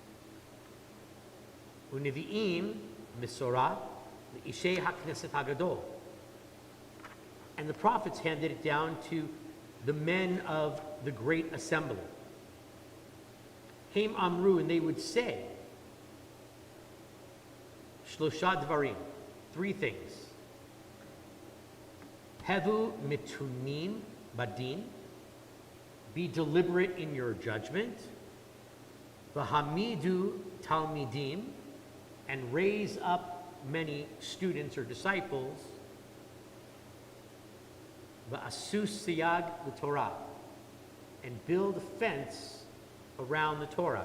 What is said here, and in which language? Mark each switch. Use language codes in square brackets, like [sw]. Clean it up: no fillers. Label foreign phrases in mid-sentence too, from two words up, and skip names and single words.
[he] ונביאים מסרוה לאנשי הכנסת הגדולה. [en] And the prophets handed it down to the men of the great assembly. [he] הם אמרו, [en] and they would say, [he] שלושה דברים, [en] three things. [he] הוו מתונים בדין, [en] be deliberate in your judgment. [he] והעמידו תלמידים, [en] and raise up many students or disciples. [he] ועשו סייג לתורה, [en] and build a fence around the Torah.